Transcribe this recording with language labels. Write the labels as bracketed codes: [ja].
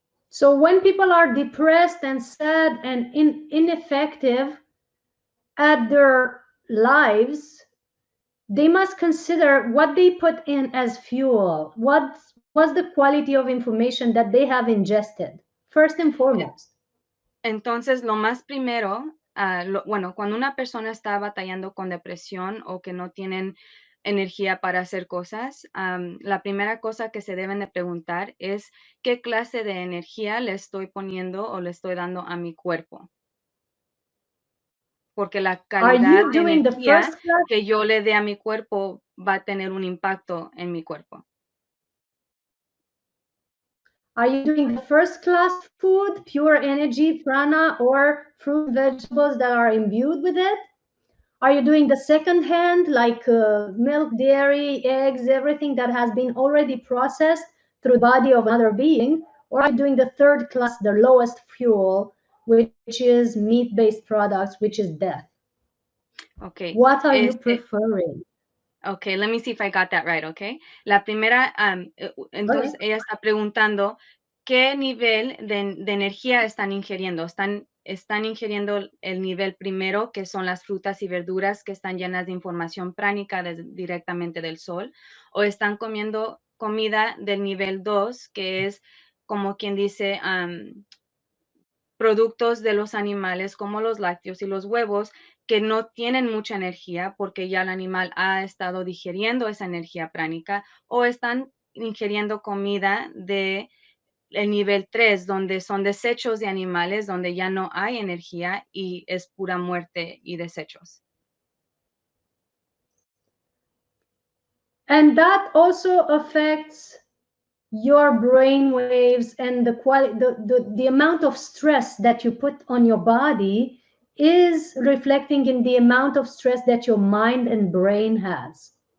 [en] So when people are depressed and sad and ineffective at their lives, they must consider what they put in as fuel. What's the quality of information that they have ingested, first and foremost? [es] Entonces, lo más primero, bueno, cuando una persona está batallando con depresión o que no tienen energía para hacer cosas, la primera cosa que se deben de preguntar es qué clase de energía le estoy poniendo o le estoy dando a mi cuerpo. Porque la [en] Are [es] calidad [en] you [es] de [en] doing the [es] energía [en] first class? [es] que yo le dé a mi cuerpo va a tener un impacto en mi cuerpo. [en] Are you doing the first class food, pure energy, prana, or fruit, vegetables that are imbued with it? Are you doing the second hand, like milk, dairy, eggs, everything that has been already processed through the body of another being? Or are you doing the third class, the lowest fuel, which is meat-based products, which is death? Okay. What are you preferring? Okay, let me see if I got that right, okay. [es] La primera, entonces ella está preguntando qué nivel de energía están ingiriendo. Están ingiriendo el nivel primero, que son las frutas y verduras que están llenas de información pránica directamente del sol, o están comiendo comida del nivel 2, que es como quien dice, productos de los animales como los lácteos y los huevos que no tienen mucha energía porque ya el animal ha estado digiriendo esa energía pránica, o están ingiriendo comida de el nivel 3, donde son desechos de animales, donde ya no hay energía y es pura muerte y desechos. [en] And that also affects your brain waves and the amount of stress that you put on your body is reflecting in the amount of stress that your mind and brain has.